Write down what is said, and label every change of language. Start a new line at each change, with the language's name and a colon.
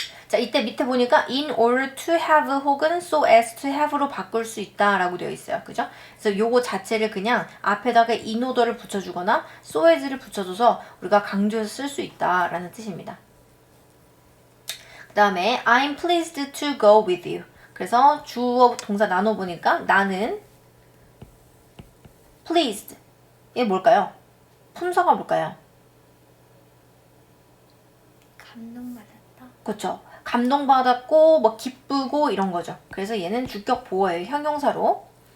Korean: 자, 이때 밑에 보니까
English: in order to have
Korean: 혹은
English: so as to have
Korean: 로 바꿀 수 있다라고 되어 있어요. 그죠? 그래서 요거 자체를 그냥 앞에다가 in order를 붙여주거나 so as를 붙여줘서 우리가 강조해서 쓸 수 있다라는 뜻입니다. 그 다음에
English: I'm pleased to go with you.
Korean: 그래서 주어 동사 나눠보니까 나는 pleased. 이게 뭘까요? 품사가 뭘까요? 감동받았다. 그렇죠. 감동받았고 뭐 기쁘고 이런 거죠. 그래서 얘는 주격 보어예요. 형용사로.